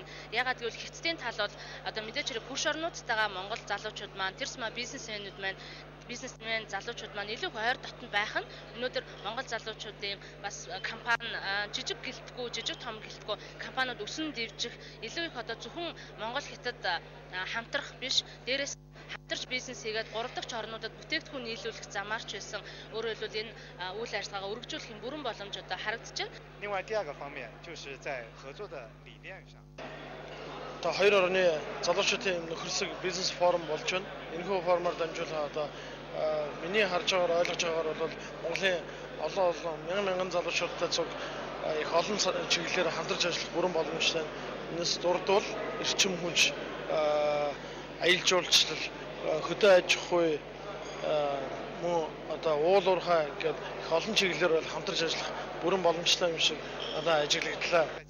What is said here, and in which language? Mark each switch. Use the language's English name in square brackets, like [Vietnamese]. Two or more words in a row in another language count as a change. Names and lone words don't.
[Mongolian] Ягаад гэвэл Хятадын тал бол одоо мэдээж хэрэг хөрш орнуудтайгаа Монгол залуучууд маань тэрсмаа бизнесмен залуучууд маань илүү ойр дотн байх нь өнөөдөр Монгол залуучуудын бас компани жижиг том гэлтгүй компаниуд өсөн дэвжих илүү их одоо зөвхөн Монгол Хятад хамтрах биш дээрээс хамтарч бизнес хийгээд 3 дахь орнуудад бүтээгдэхүүн нийлүүлэх замаар ч байсан өөрөөр хэлбэл энэ үйл ажиллагаагаа өргөжүүлэх бүрэн боломж одоо харагдаж байна. [Chinese] 另外第二个方面就是在合作的理念上。 [Mongolian] Одоо хоёр орны залуучуудын нөхөрсөг бизнес форум болж байна. Энэхүү форумаар дамжуулан одоо миний харж байгаагаар ойлгож байгаагаар бол Монголын олон мянган залуучуудтай цуг их олон чиглэлээр хамтарч ажиллах бүрэн боломжтой. Энэс дурдвал эрчим хүч аялал жуулчлал хөдөө аж ахуй мөн одоо уул уурхай гэдэг их олон чиглэлээр бол хамтарч ажиллах бүрэн боломжтой юм шиг одоо ажиглагдлаа.